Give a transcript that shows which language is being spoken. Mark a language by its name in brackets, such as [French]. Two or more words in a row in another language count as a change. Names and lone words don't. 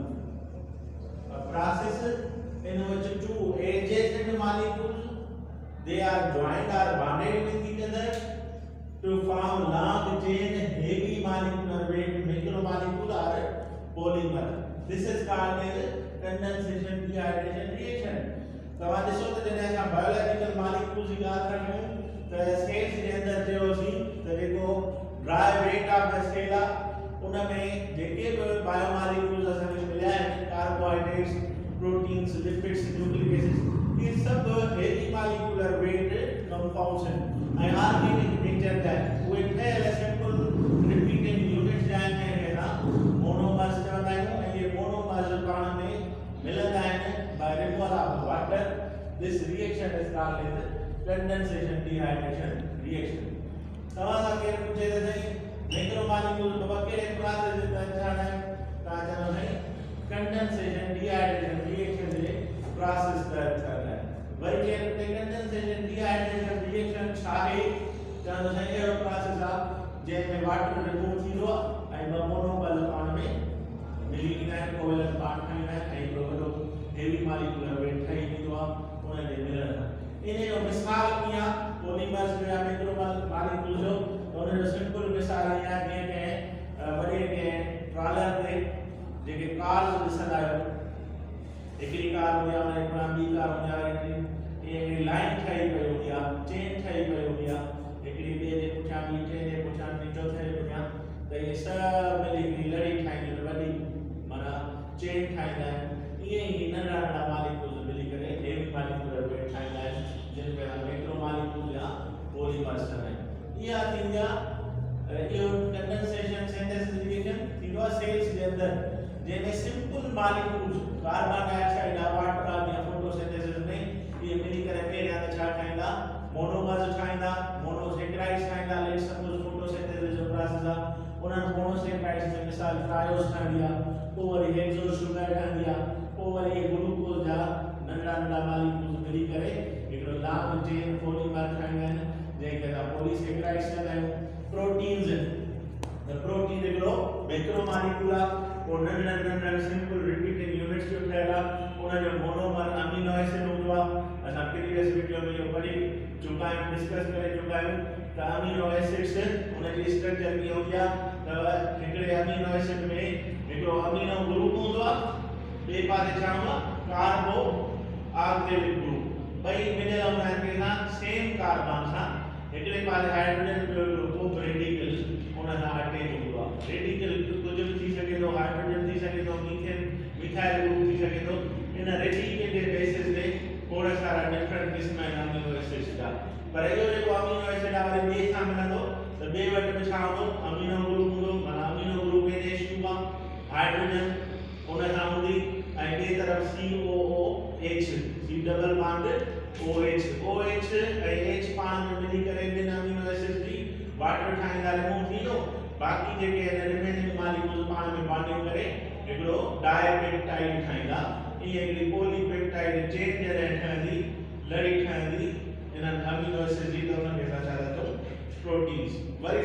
[English] A process in which two adjacent molecules they are joined or bonded with each other to form long chain heavy molecular weight macromolecule or polymer. This is called as condensation dehydration reaction. [Sindhi] तव्हां ॾिसो त जॾहिं असां [English] biological molecules [Sindhi] जी ॻाल्हि था कयूं त स्केल्स जे अंदरि चयोसीं त जेको [English] dry weight of the scale [Sindhi] आहे उन में जेके बि बायोमॉलिक्यूल्स असांखे मिलिया आहिनि, [English] carbohydrates, proteins, lipids, nucleic acids, [Hindi] ये सब [English] heavy molecular weight compounds [Sindhi] आहिनि ऐं [English] organic nature [Sindhi] जा आहिनि। उहे ठहियल [English] simple repeating units [Sindhi] जा आहिनि जंहिंखे असां मोनोमर्स चवंदा आहियूं ऐं इहे मोनोमर्स पाण में मिलंदा आहिनि [English] by removal of water. This reaction is called as condensation dehydration reaction. [Sindhi] तव्हां सां केरु पुछे त साईं [English] macro molecule [Sindhi] बकेरे प्रोसेस जो पहचान है, तव्हां चवंदा साईं [English] condensation dehydration reaction [Sindhi] जे प्रोसेस [Hindi] कर रहा है [Sindhi] वरी के [English] condensation dehydration reaction [Sindhi] छा है चवंदो साईं अहिड़ो प्रोसेस आहे जंहिंमें [English] water remove [Sindhi] थींदो आहे ऐं ॿ मोनोमर पाण में मिली ईंदा आहिनि [English] covalent bond [Sindhi] ठाहींदा आहिनि ऐं हिकिड़ो वॾो हेवी [English] molecular weight [Sindhi] ठही ईंदो आहे उन जे मिलण सां इन जो मिसाल कीअं आहे पॉलीमर्स या [English] macro molecule [Sindhi] जो उन जो सिंपल मिसाल ईअं आहे जीअं के वॾे के ट्रॉलर ते जेके कार्स ॾिसंदा आहियो हिकिड़ी कार हूंदी आहे उन जे ॿी कार हूंदी आहे हिकिड़ी लाइन ठही पई हूंदी आहे चेन ठही पई हूंदी आहे हिकिड़ी ॿिए जे पुठियां ॿी टे जे पुठियां ॿी चौथे जे पुठियां त इहे सभु मिली हिकिड़ी लड़ी ठाहींदियूं आहिनि वॾी माना चेन ठाहींदा आहिनि ईअं ई नंढा नंढा मॉलिक्यूल्स मिली करे [English] heavy molecular weight [Sindhi] ठाहींदा आहिनि जिन खे [English] macro molecule [Sindhi] या पॉलीमर्स चवंदा आहिनि इहा थींदी आहे इहो [English] condensation synthesis reaction [Sindhi] थींदो आहे सेल्स जे अंदरि जैसे [English] simple molecules carbon dioxide water [Sindhi] या फोटोसिंथेसिस में ये मिली करे पेरिया त छा ठाहींदा मोनोमर्स ठाहींदा मोनोसेक्राइड्स ठाहींदा [English] let's suppose photosynthesis [Sindhi] जो प्रोसेस आहे उन्हनि मोनोसेक्राइड्स में मिसाल ट्रायोस ठहंदी आहे पोइ वरी [English] hexo sugar [Sindhi] ठहंदी आहे पोइ वरी ग्लूकोज जा नंढा नंढा मॉलिक्यूल्स मिली करे हिकिड़ो [English] long chain polymer [Sindhi] ठाहींदा आहिनि जंहिंखे असां पॉलीसेक्राइड्स चवंदा आहियूं प्रोटीन्स [English] the protein [Sindhi] हिकिड़ो [English] macro molecule [Sindhi] आहे वो नंढा नंढा [English] simple repeating units [Sindhi] जो ठहियल आहे उन जो मोनोमर [English] amino acid [Sindhi] हूंदो आहे असां [English] previous video [Sindhi] में इहो पढ़ी चुका आहियूं डिस्कस करे चुका आहियूं त [English] amino acids [Sindhi] उन जी स्ट्रक्चर कीअं हूंदी आहे त हिकिड़े [English] amino acid [Sindhi] में हिकिड़ो [English] amino group [Sindhi] हूंदो आहे ॿिए पासे छा हूंदो आहे [English] carbo oxylic group [Sindhi] ॿई मिलियल हूंदा आहिनि कंहिंसां [English] same carbon [Sindhi] सां हिकिड़े पासे हाइड्रोजन ॿियो ग्रुप रेडिकल उन सां अटैच हूंदो आहे रेडिकल कुझु बि थी सघे थो हाइड्रोजन थी सघे थो [English] methane methyl group [Sindhi] थी सघे थो इन रेडिकल जे बेसिस ते खोड़ सारा डिफरेंट क़िस्म आहिनि [English] amino acids [Sindhi] जा पर इहो जेको [English] amino acid [Sindhi] आहे वरी ॿिए सां मिलंदो त ॿिए वटि बि छा हूंदो [English] amino group [Sindhi] हूंदो माना [English] amino group [Sindhi] NH2 आहे हाइड्रोजन उन सां हूंदी ऐं ॿिए तरफ़ COOH C [English] double bond [Sindhi] OH ऐं H पाण में मिली करे ॿिनि [English] amino acids [Sindhi] जी वाटर ठाहींदा रिमूव थींदो बाकी जेके [English] remaining molecules [Sindhi] पाण में बॉन्डिंग करे हिकिड़ो डाइपेप्टाइड ठाहींदा इहे हिकिड़ी [English] polypeptide chain [Sindhi] जॾहिं ठहंदी लड़ी ठहंदी इन्हनि [English] amino acid [Sindhi] जी त उनखे असां छा था चऊं प्रोटीन्स वरी